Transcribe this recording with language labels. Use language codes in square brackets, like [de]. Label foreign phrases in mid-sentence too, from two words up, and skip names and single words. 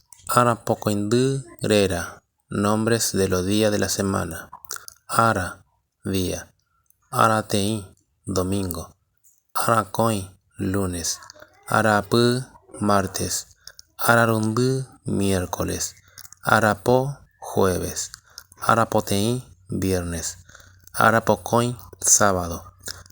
[gn] Arapocoindú rera, [es] nombres de los días de la semana. Ara, día. Arateí, domingo. Aracoin, lunes. Arapú, martes. Ararundú, miércoles. Arapó, jueves. Arapoteí, viernes. Arapocoin, sábado.